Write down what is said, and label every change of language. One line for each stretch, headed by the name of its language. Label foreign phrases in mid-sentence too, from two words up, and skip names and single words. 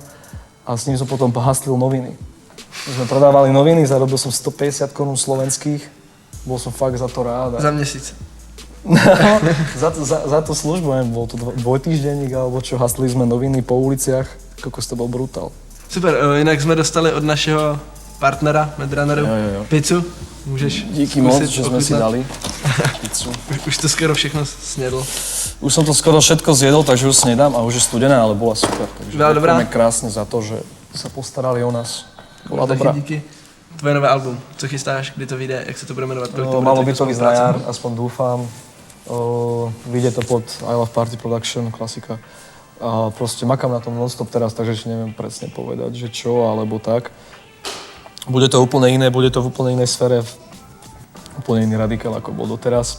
Slovak: A s ním som potom pohaslil noviny. My sme predávali noviny, zarobil som 150 korún slovenských. Bol som fakt za to rád.
Czech: Za měsíc.
Slovak: za tú službu, neviem, bol to dvojtýždenník alebo čo, haslili sme noviny po uliciach. Kokos, to bol brutál.
Czech: Super, jinak jsme dostali od našeho partnera, Medrunneru, pizzu. Můžeš díky moc, že sme si dali pizzu. Už to skoro všechno snědl.
Slovak: Už som to skoro všetko zjedol, takže už snedám a už je studená, ale bola super. Takže ďakujeme krásne za to, že sa postarali o nás. Bola dobrá.
Czech: Díky. Tvoje nové album, co chystáš, kdy to vyjde, jak se to bude jmenovat?
Slovak: Malo by to vyjsť na jar, aspoň dúfam. Vyjde to pod I Love Party Production, klasika. A proste makám na tom non-stop teraz, takže ešte neviem presne povedať, že čo alebo tak. Bude to úplne iné, bude to v úplne inej sfére, úplne iný radikál, ako bol doteraz.